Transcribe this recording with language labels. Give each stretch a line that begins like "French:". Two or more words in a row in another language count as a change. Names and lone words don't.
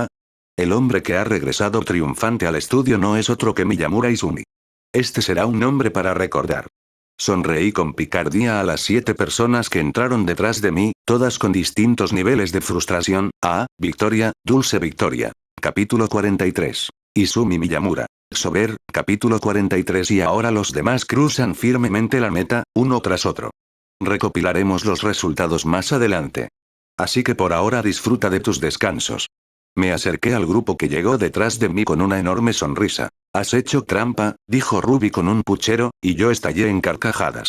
Spanish: El hombre que ha regresado triunfante al estudio no es otro que Miyamura Izumi. Este será un nombre para recordar. Sonreí con picardía a las 7 personas que entraron detrás de mí, todas con distintos niveles de frustración. Victoria, dulce victoria. Capítulo 43. Izumi Miyamura. Sober, capítulo 43. Y ahora los demás cruzan firmemente la meta, uno tras otro. Recopilaremos los resultados más adelante. Así que por ahora disfruta de tus descansos. Me acerqué al grupo que llegó detrás de mí con una enorme sonrisa. «Has hecho trampa», dijo Ruby con un puchero, y yo estallé en carcajadas.